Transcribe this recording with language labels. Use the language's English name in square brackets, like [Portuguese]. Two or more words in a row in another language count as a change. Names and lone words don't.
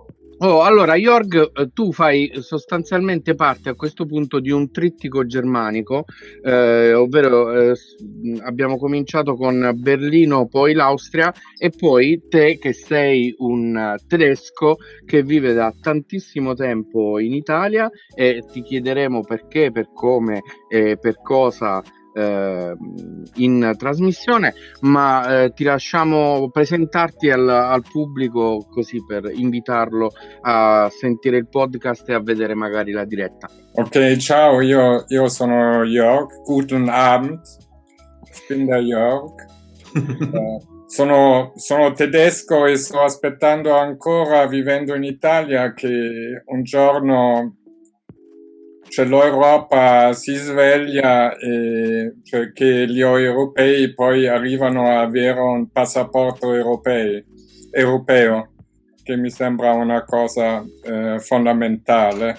[Italian] Allora Jörg, tu fai sostanzialmente parte a questo punto di un trittico germanico, ovvero abbiamo cominciato con Berlino, poi l'Austria, e poi te che sei un tedesco che vive da tantissimo tempo in Italia, e ti chiederemo perché, per come e per cosa in trasmissione, ma ti lasciamo presentarti al pubblico, così per invitarlo a sentire il podcast e a vedere magari la diretta. Ok, ciao, io sono Jörg, [German] guten Abend, ich bin der Jörg. [Italian] Sono tedesco e sto aspettando ancora, vivendo in Italia, che un giorno cioè l'Europa si sveglia e cioè che gli europei poi arrivano a avere un passaporto europeo, che mi sembra una cosa fondamentale.